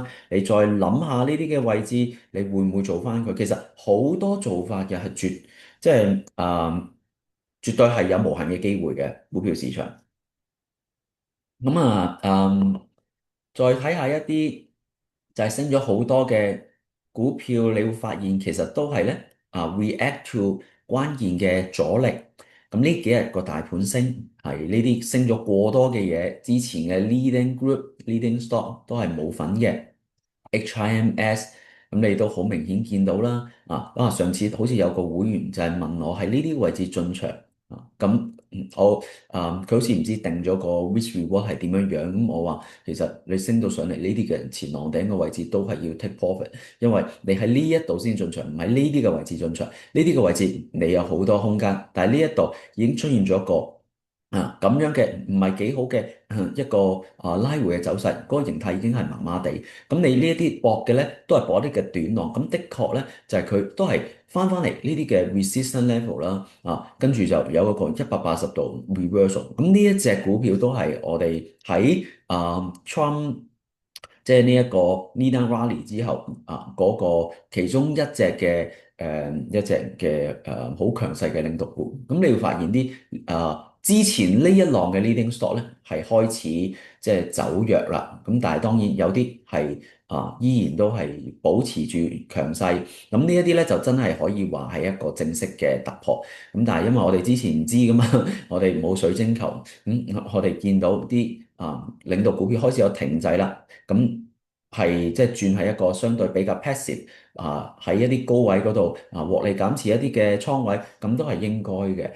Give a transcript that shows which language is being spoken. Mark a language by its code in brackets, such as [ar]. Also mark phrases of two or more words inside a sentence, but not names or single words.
[yue] 你再諗下呢啲嘅位置，你會唔會做翻佢？其實好多做法嘅係即係絕對係有無限嘅機會嘅股票市場。咁再睇下一啲就係升咗好多嘅股票，你會發現其實都係咧 [en] react to [yue] 關鍵嘅阻力。咁呢幾日個大盤升係呢啲升咗過多嘅嘢，之前嘅 [en] leading group、 leading stock [yue] 都係冇份嘅。HIMS 咁你都好明顯見到啦。上次好似有個會員就係問我喺呢啲位置進場咁我佢好似唔知定咗個 [en] risk reward [yue] 係點樣樣。咁我話其實你升到上嚟呢啲嘅前浪頂嘅位置都係要 [en] take profit， [yue] 因為你喺呢一度先進場，唔喺呢啲嘅位置進場。呢啲嘅位置你有好多空間，但係呢一度已經出現咗一個咁樣嘅唔係幾好嘅一個拉回嘅走勢，嗰個形態已經係麻麻地。咁你呢一啲搏嘅咧，都係搏一啲嘅短浪。咁的確咧，就係佢都係翻嚟呢啲嘅 [en] resistance level [yue] 啦。跟住就有一個180度 reversal。咁呢一隻股票都係我哋喺Trump 即係呢一個 Nina Rally 之後嗰個其中一隻嘅好強勢嘅領導股。咁你會發現啲之前呢一浪嘅 [en] leading stock [yue] 咧係開始即係走弱啦。咁但係當然有啲係依然都係保持住強勢。咁呢一啲咧就真係可以話係一個正式嘅突破。咁但係因為我哋之前唔知噶嘛，我哋冇水晶球。我哋見到啲領導股票開始有停滯啦。咁係即係轉喺一個相對比較 passive 喺一啲高位嗰度獲利減持一啲嘅倉位，咁都係應該嘅。